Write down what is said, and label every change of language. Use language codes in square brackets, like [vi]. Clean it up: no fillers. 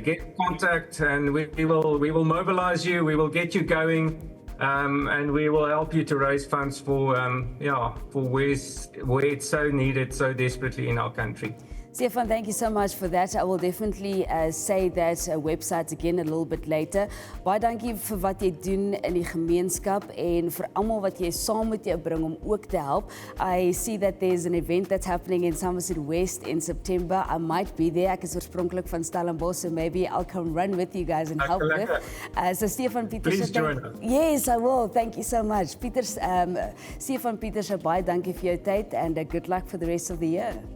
[en] Get in contact and we will mobilize you. We will get you going. And we will help you to raise funds for where it's so needed so desperately in our country. Stefan, thank you so much for that. I will definitely say that website again a little bit later. [af] Baie dankie vir wat jy doen in die gemeenskap en vir almal wat jy saam met jou bring om ook te help. [en] I see that there's an event that's happening in Somerset West in September. I might be there. [af] Ek is oorspronklik van Stellenbosch, [en] so maybe I'll come run with you guys and help with. So Stefan Pieterse, please join us. Yes, I will. Thank you so much. Stefan Pieterse, [af] baie dankie vir jou tyd [en] and good luck for the rest of the year.